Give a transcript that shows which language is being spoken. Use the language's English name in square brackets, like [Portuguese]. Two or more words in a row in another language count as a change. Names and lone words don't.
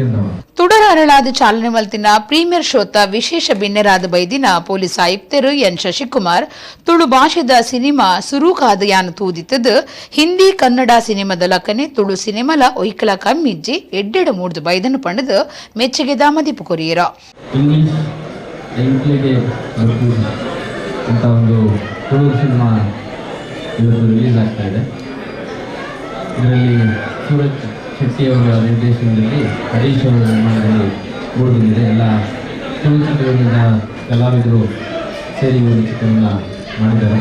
[Tulu] ತುಡರ ಅರಳಾದ ಚಾಲನೆ ಮಲ್ತಿನ ಪ್ರೀಮಿಯರ್ ಶೋತ ವಿಶೇಷ ಬಿನ್ನೆರಾದ ಬೈದಿನ ಪೊಲೀಸ್ ಆಯುಕ್ತರು ಎನ್ ಶಶಿಕುಮಾರ್ ತುಳು ಭಾಷೆದ ಸಿನಿಮಾ ಸುರೂಕಾದ ಯಾನು ತೂದಿತ್ತದು ಹಿಂದಿ ಕನ್ನಡ ಸಿನಿಮಾದ ಲಕ್ಕನೆ ತುಳು ಸಿನಿಮಾಲ ಒಯ್ಕಲ ಕಮ್ಮಿಜ್ಜಿ ಎಡ್ಡೆಡು ಮೂಡ್ದು ಬೈದನು ಪಂಡದು ಮೆಚ್ಚುಗೆದ ಮದಿಪು ಕೊರಿಯರ [Kannada] ಅಂತ ಒಂದು ತುಳು ಸಿನಿಮಾ ಇವತ್ತು ರಿಲೀಸ್ ಆಗ್ತಾ ಇದೆ. ಇದರಲ್ಲಿ ಸೂರಜ್ ಶೆಟ್ಟಿಯವರ ನಿರ್ದೇಶನದಲ್ಲಿ ಹರೀಶ್ ಅವರ ನಿರ್ಮಾಣದಲ್ಲಿ ಮೂಡಿಬಂದಿದೆ. ಎಲ್ಲ ತುಳು ಚಿತ್ರಗಳಿಂದ ಕಲಾವಿದರು ಸೇರಿ ಒಂದು ಚಿತ್ರವನ್ನು ಮಾಡಿದ್ದಾರೆ.